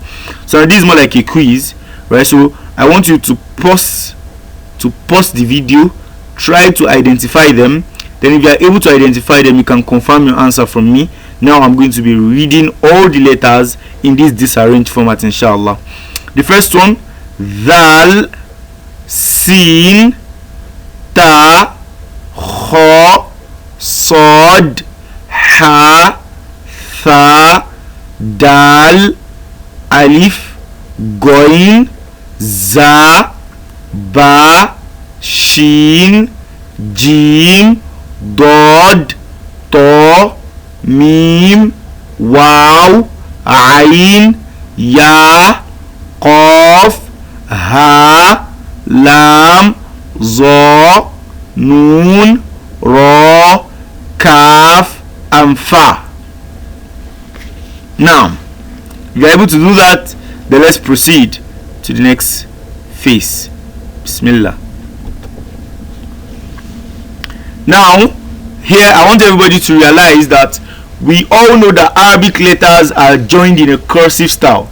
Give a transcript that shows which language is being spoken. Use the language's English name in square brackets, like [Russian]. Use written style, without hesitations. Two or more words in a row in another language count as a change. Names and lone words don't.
[English] So this is more like a quiz, right? So I want you to pause the video, try to identify them. Then if you are able to identify them, you can confirm your answer from me. Now I'm going to be reading all the letters in this disarranged format, inshallah. The first one, [Arabic] دال، سين، تاء، خاء، صاد, حاء، ثاء، دال, ألف، غين، ظاء, باء، شين، جيم، ضاد، طاء، ميم، واو، عين، ياء، قاف، هاء، لام، ظاء، نون، راء، كاف, [English] and fa. Now, if you're able to do that, then let's proceed to the next phase. Bismillah. Now, here I want everybody to realize that we all know that Arabic letters are joined in a cursive style.